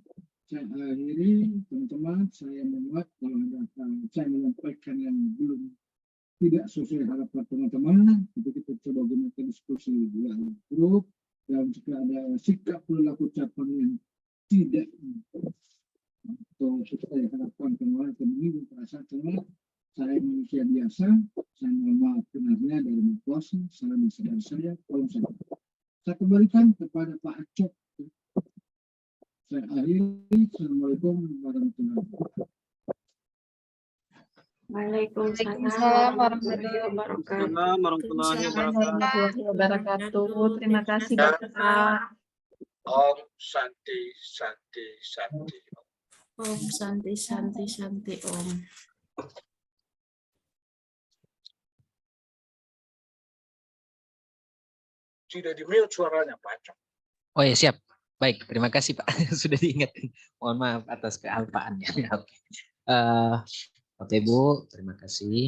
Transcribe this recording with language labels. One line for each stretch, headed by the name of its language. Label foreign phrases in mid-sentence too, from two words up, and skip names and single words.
Indonesian: Saya akhiri teman-teman, saya memuat kalau ada saya menyampaikan yang belum tidak sesuai harapan teman-teman, itu kita coba gunakan diskusi di grup, dan jika ada sikap perilaku ucapan yang tidak atau sesuai harapan teman-teman atau menyinggung perasaan teman, saya manusia biasa, saya mohon maaf benarnya dari kuasa, salam dari saya, tolong saya kembalikan kepada Pak Acok. Saya akhiri.
Arabic: السلام عليكم ورحمة الله وبركاته. وعليكم السلام ورحمة الله
Indonesian: wabarakatuh. Terima kasih Bapak.
Sanskrit: ॐ शान्तिः शान्तिः शान्तिः. ॐ शान्तिः शान्तिः शान्तिः ॐ.
Indonesian: Tidak di-mute suaranya Pak Acok. Oh ya, siap. Baik, terima kasih Pak. Sudah diingatkan. Mohon maaf atas kealpaannya. Oke. Oke Bu, terima kasih.